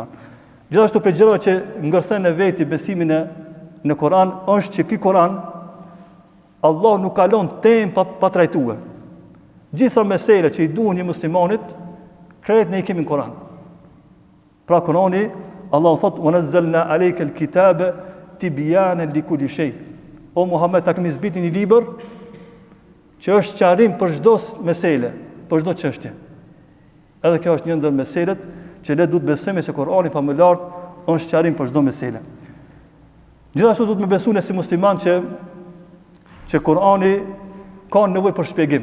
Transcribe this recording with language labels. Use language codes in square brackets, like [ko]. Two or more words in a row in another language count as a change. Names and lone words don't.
[sq] Gjithashtu për gjëra që ngërthen e veti besimin në Koran, është që ky Koran, Allah nuk kalon temë pa trajtue. Gjitha mesele që i duhen një muslimanit, krejt ne i kemi në Koran. Pra Korani, Allah thot, [ar] "ونزلنا عليك الكتاب تبيانا لكل شيء." [sq] O Muhammed, ta kemi zbritur një libër që është qarim për çdo mesele, për çdo çështje. Edhe kjo është një ndër meselet që ne duhet besojmë se Kurani familjar është qarim për çdo mesele. Gjithashtu duhet me besu ne si musliman që Kurani ka nevojë për shpjegim.